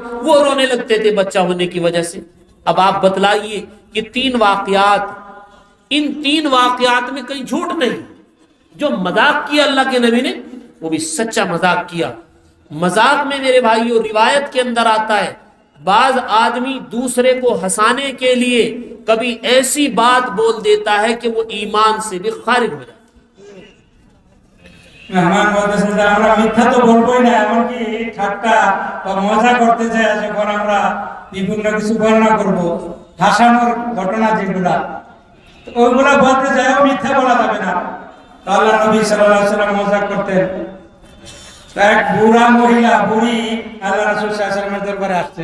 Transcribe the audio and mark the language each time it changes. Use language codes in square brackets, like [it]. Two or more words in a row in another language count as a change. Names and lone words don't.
[ur] وہ رونے لگتے تھے بچہ ہونے کی وجہ سے۔ اب آپ بتلائیے کہ تین واقعات، ان تین واقعات میں کہیں جھوٹ نہیں، جو مذاق کیا اللہ کے نبی نے وہ بھی سچا مذاق کیا۔ مذاق میں میرے بھائیوں روایت کے اندر آتا ہے بعض آدمی دوسرے کو ہنسانے کے لیے کبھی ایسی بات بول دیتا ہے کہ وہ ایمان سے بھی خارج ہو جاتا ہے۔ [bn] মেহমান বলতেছে যে আমরা মিথ্যা তো বলবোই না, এমনকি ঠাট্টা বা মজা করতে চাই যখন আমরা বিভিন্ন কিছু বর্ণনা করব, হাসানোর ঘটনা যেগুলা ওইগুলা বলতে চাইও মিথ্যা বলা যাবে না। তো আল্লাহ নবী [ar] صلى الله عليه وسلم [bn] মজা করতেন। এক বুড়া মহিলা বুড়ি আল্লাহ রাসূল [ar] صلى الله عليه وسلمের [bn] দরবারে আসছে।